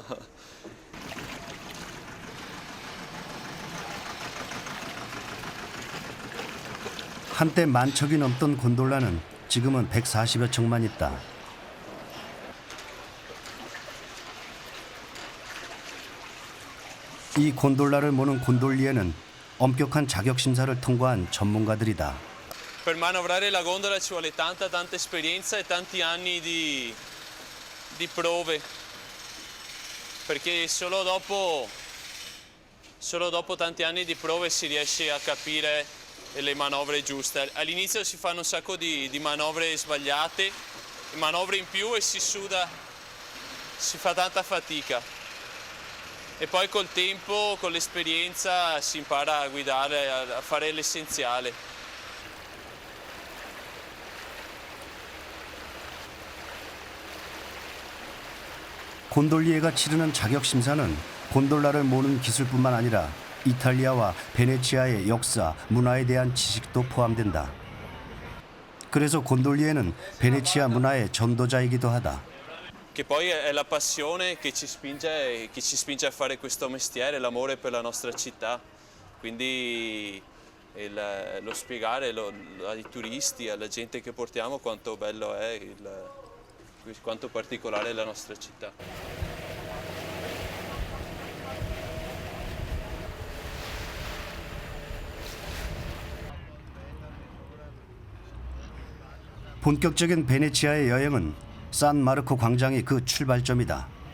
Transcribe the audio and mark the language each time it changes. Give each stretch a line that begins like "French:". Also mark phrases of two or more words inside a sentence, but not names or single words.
Korean: 한때 10,000척이 넘던 곤돌라는 지금은 140여 척만 있다. 이 곤돌라를 모는 곤돌리에는 엄격한 자격 심사를 통과한 전문가들이다.
Italian: Per manovrare la gondola ci vuole tanta esperienza e tanti anni di prove, perché solo dopo tanti anni di prove si riesce a capire le manovre giuste. All'inizio si fanno un sacco di manovre sbagliate, manovre in più e si suda, si fa tanta fatica. E poi col tempo, con l'esperienza si impara a guidare, a fare l'essenziale.
Korean: 곤돌리에가 치르는 자격 심사는 곤돌라를 모는 기술뿐만 아니라 이탈리아와 베네치아의 역사, 문화에 대한 지식도 포함된다. 그래서 곤돌리에는 베네치아 문화의 전도자이기도 하다.
Italian: Che poi è la passione che ci spinge a fare questo mestiere, l'amore per la nostra città. Quindi lo spiegare ai turisti, alla gente che portiamo quanto bello è, quanto particolare è la nostra città.
Korean: 본격적인 베네치아의 여행은 산 마르코 광장이 그 출발점이다.